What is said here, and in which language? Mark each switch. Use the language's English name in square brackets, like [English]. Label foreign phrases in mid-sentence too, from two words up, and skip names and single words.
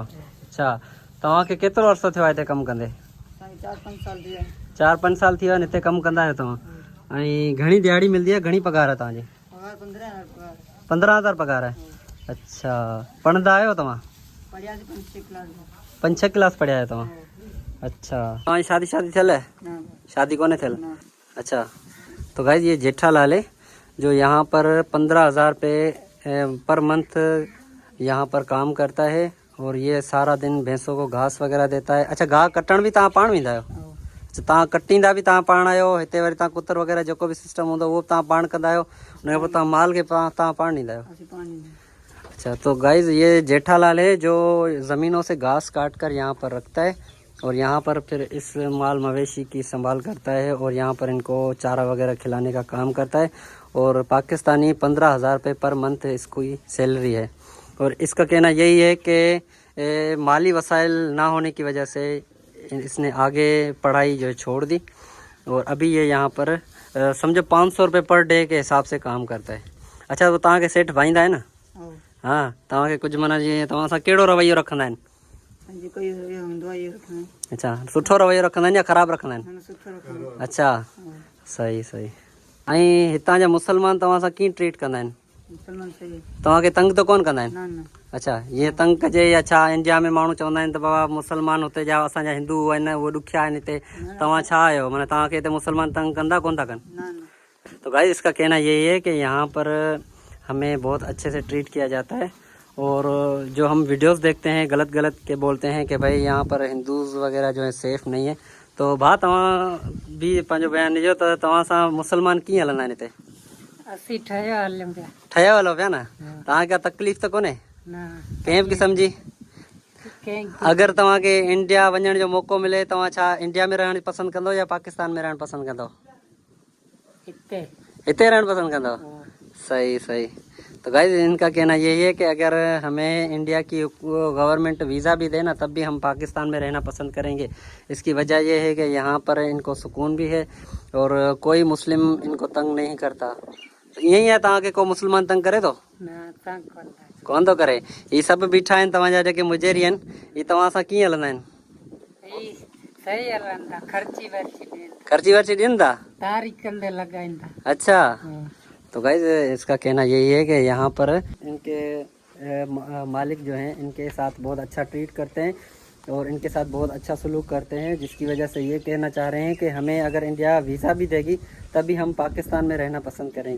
[Sindhi] अच्छा, तव्हांखे केतिरो अर्सो थियो आहे हिते कमु कंदे? 4-5 साल थी विया आहिनि हिते कमु कंदा आहियो तव्हां। ऐं घणी दिहाड़ी मिलंदी आहे, घणी पघार आहे तव्हांजी? 15,000 पघार आहे। अच्छा, पढ़ंदा आहियो तव्हां? 5-6 क्लास पढ़िया आहियो तव्हां? अच्छा, तव्हांजी शादी थियल आहे? शादी कोन्हे थियल? [Hindi] अच्छा, तो गाइस ये जेठालाल है जो यहाँ पर 15,000 रुपये [English] per month [Hindi] यहाँ पर काम करता है और ये सारा दिन भैंसों को घास वगैरह देता है। [Sindhi] अच्छा, घास कटण भी तव्हां पाण वेंदा आहियो? अच्छा, तव्हां कटींदा बि तव्हां पाण आहियो? हिते वरी तव्हां कुतर वग़ैरह जेको बि सिस्टम हूंदो उहो तव्हां पाण कंदा आहियो, उनखां पोइ तव्हां माल खे तव्हां पाण ॾींदा आहियो? [Hindi] अच्छा, तो गाइस ये जेठालाल है जो ज़मीनों से घास काट कर यहाँ पर रखता है और यहाँ पर फिर इस माल मवेशी की संभाल करता है और यहाँ पर इनको चारा वगैरह खिलाने का काम करता है। और पाकिस्तानी 15,000 रुपये [English] per month [Hindi] इसकी सैलरी है। और इसका कहना यही है कि माली वसाइल ना होने की वजह से इसने आगे पढ़ाई जो छोड़ दी और अभी ये यहाँ पर समझो 500 रुपये [English] per day [Hindi] के हिसाब से काम करता है। [Sindhi] अच्छा, तो तव्हांखे सेठ भाईंदा है ना? हाँ, तव्हांखे कुझु माना जीअं तव्हां सां कहिड़ो रवैयो रखंदा आहिनि? अच्छा, सुठो रवैयो रखंदा आहिनि या ख़राबु रखंदा आहिनि? अच्छा, सही सही। ऐं हितां जा मुसलमान तव्हां सां कीअं ट्रीट कंदा आहिनि? तव्हांखे तंग त कोन कंदा आहिनि? अच्छा, ईअं तंग कजे या छा? इंडिया में माण्हू चवंदा आहिनि त बाबा मुसलमान हुते जा असांजा हिंदू आहिनि उहे ॾुखिया आहिनि हिते, तव्हां छा आहियो माना तव्हांखे हिते मुसलमान तंग कंदा कोन था कनि? [Hindi] तो गाइस इसका कहना यही है कि यहाँ पर हमें बहुत अच्छे से ट्रीट किया जाता है। और जो हम वीडियोस देखते हैं गलत के बोलते हैं कि भाई यहाँ पर हिंदूज़ वगैरह जो है सेफ़ नहीं है, तो [Sindhi] भा तव्हां भी पंहिंजो बयानु ॾिजो त तव्हां सां मुसलमान कीअं हलंदा आहिनि हिते? असीं ठहियो हलूं पिया। ठहियो हलो पिया न? तव्हांखे तकलीफ़ त कोन्हे कंहिं बि क़िस्म जी? अगरि तव्हांखे इंडिया वञण जो मौक़ो मिले तव्हां छा इंडिया में रहणु पसंदि कंदो या पाकिस्तान में रहणु पसंदि कंदो? हिते रहणु पसंद कंदो? सही सही। [Hindi] तो गाइस इनका कहना यही है कि अगर हमें इंडिया की गवर्नमेंट वीज़ा भी दे ना तब भी हम पाकिस्तान में रहना पसंद करेंगे। इसकी वजह यह है कि यहाँ पर इनको सुकून भी है और कोई मुस्लिम इनको तंग नहीं करता। तो यही है, [Sindhi] तव्हांखे को मुसलमान तंग करे तो? कोन थो करे। ये सभु बीठा आहिनि तव्हांजा जेके मुजेरी आहिनि, ये तव्हां सां कीअं हलंदा आहिनि? सही हलंदा, ख़र्ची वर्ची ॾियनि था? तारीख़ कंदे लॻाईंदा। [Hindi] अच्छा, तो गाइस इसका कहना यही है कि यहाँ पर इनके मालिक जो हैं इनके साथ बहुत अच्छा ट्रीट करते हैं और इनके साथ बहुत अच्छा सलूक करते हैं, जिसकी वजह से ये कहना चाह रहे हैं कि हमें अगर इंडिया वीज़ा भी देगी तभी हम पाकिस्तान में रहना पसंद करेंगे।